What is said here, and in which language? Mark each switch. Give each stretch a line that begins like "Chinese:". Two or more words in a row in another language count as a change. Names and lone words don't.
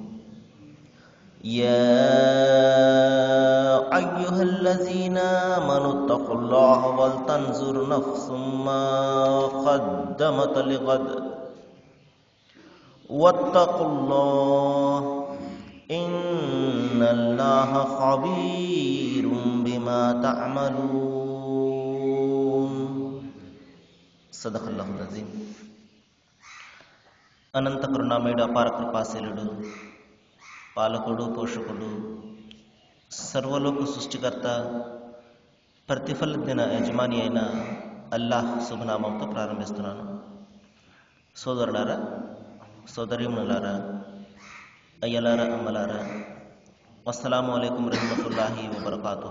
Arabic: يا أيها الذين آمنوا اتقوا الله ولتنظر نفس ما قدمت لغد واتقوا الله إن الله خبير بما تعملون. صدق الله العظيم.
Telugu: అనంత కరుణామయుడు, అపార కృపాశీలుడు, పాలకుడు, పోషకుడు, సర్వలోక సృష్టికర్త, ప్రతిఫల దిన యజమాని అయిన అల్లాహ్ శుభనామంతో ప్రారంభిస్తున్నాను. సోదరులారా, సోదరీమణులారా, అయ్యలారా, అమ్మలారా,
Arabic: السلام عليكم ورحمة الله وبركاته.